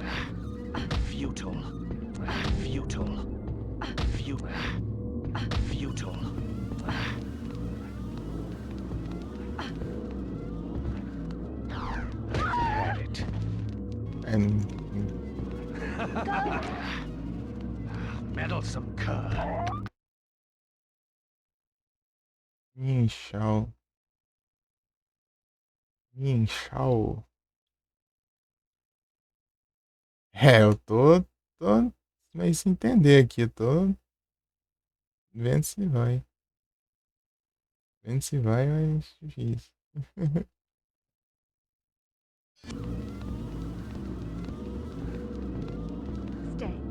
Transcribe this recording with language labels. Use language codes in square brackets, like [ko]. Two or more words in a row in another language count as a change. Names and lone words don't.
[en] Futile. Futile. Futile. I've had it. And Go! Meddlesome cur. Minchal. Minchal. [pt] Eu tô meio sem entender aqui. Tô vendo se vai. Vendo se vai, mas difícil. [en] Stay.